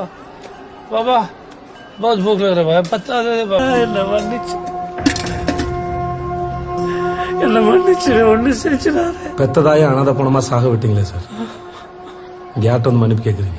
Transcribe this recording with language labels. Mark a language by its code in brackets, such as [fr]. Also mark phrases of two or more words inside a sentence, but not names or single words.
[hi] बाबा बहुत भूख लग रहा है, पत्ता दे दे बाबा. [ta] என்ன மன்னிச்சிரு, ஒண்ணு செஞ்சிடாரு. பெத்ததாயே அனாதை பணமா சாக விட்டீங்களே சார், கேட்ட வந்து மன்னிப்பு கேட்குறீங்க.